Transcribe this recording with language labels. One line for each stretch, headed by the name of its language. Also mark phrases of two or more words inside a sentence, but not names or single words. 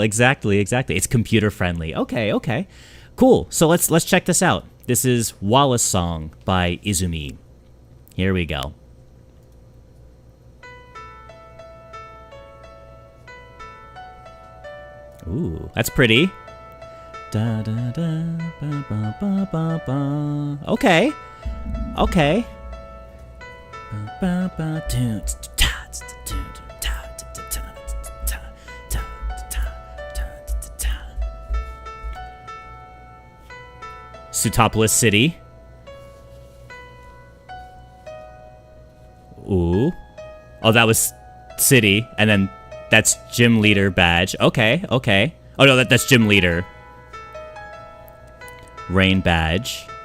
English: Exactly. It's computer friendly. Okay. Cool. So let's check this out. This is Wallace Song by Izumi. Here we go. Ooh, that's pretty. Da, da, da, ba, ba, ba, ba, ba. Okay. Ba, ba, dun, ta, ta, dun, ta, ta, ta, ta, ta, ta, ta, ta, ta. Sutopolis City. Ooh. Oh, that was City, and then that's Gym Leader badge. Okay. Oh no, that's Gym Leader. Rain badge.